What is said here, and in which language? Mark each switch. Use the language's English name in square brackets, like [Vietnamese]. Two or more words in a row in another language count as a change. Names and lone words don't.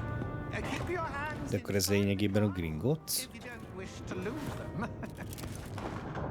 [English] Keep your hands [Hungarian] De akkor ez lényegében a Gringotts? [English] if you don't wish to lose them.